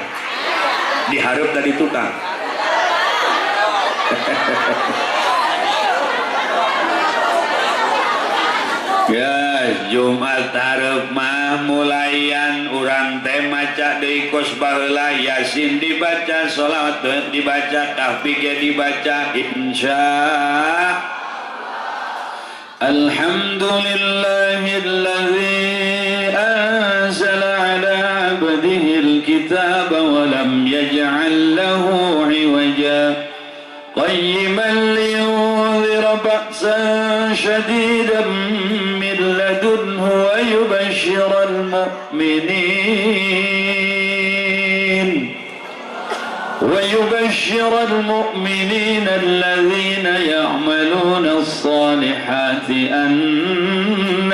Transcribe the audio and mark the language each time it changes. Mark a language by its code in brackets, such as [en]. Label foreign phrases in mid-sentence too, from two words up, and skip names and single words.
[su] Dihareup tadi tukang. Ya Jumat hareup mah mulayan urang teh maca deui kos baheula Yasin dibaca, sholawat dibaca, Kahfi ge dibaca insya [ar] الحمد لله الذي أنزل على عبده الكتاب ولم يجعل له عوجا قيما لينذر بأسا شديدا لدنه ويبشر المؤمنين الذين يعملون الصالحات أن